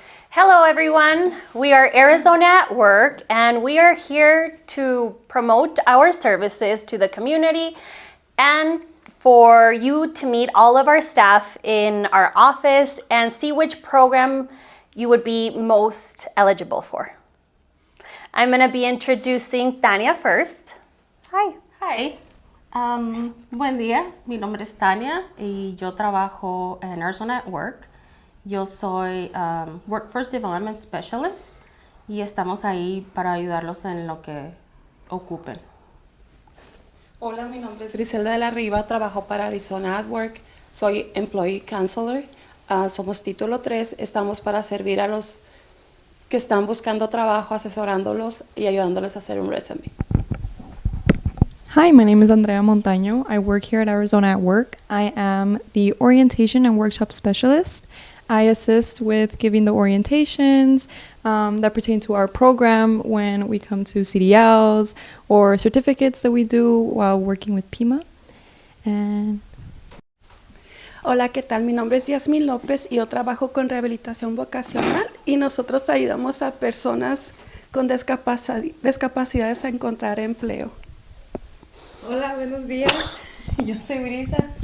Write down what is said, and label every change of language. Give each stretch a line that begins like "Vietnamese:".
English: Hello everyone, we are Arizona at Work and we are here to promote our services to the community and for you to meet all of our staff in our office and see which program you would be most eligible for. I'm going to be introducing Tania first. Hi. Hi.
Spanish: Buen día, mi nombre es Tania y yo trabajo en Arizona at Work. Yo soy Workforce Development Specialist y estamos ahí para ayudarlos en lo que ocupen. Hola, mi nombre es Griselda de la Riva, trabajo para Arizona at Work, soy Employee Counselor, somos título 3, estamos para servir a los que están buscando trabajo, asesorándolos y ayudándoles a hacer un resume.
English: Hi, my name is Andrea Montaño. I work here at Arizona at Work. I am the Orientation and Workshop Specialist. I assist with giving the orientations that pertain to our program when we come to CDLs or certificates that we do while working with PIMA. And
Spanish: Hola, ¿qué tal? Mi nombre es Yasmín López y yo trabajo con rehabilitación vocacional y nosotros ayudamos a personas con discapacidades a encontrar empleo. Hola, buenos días. Yo soy Brisa.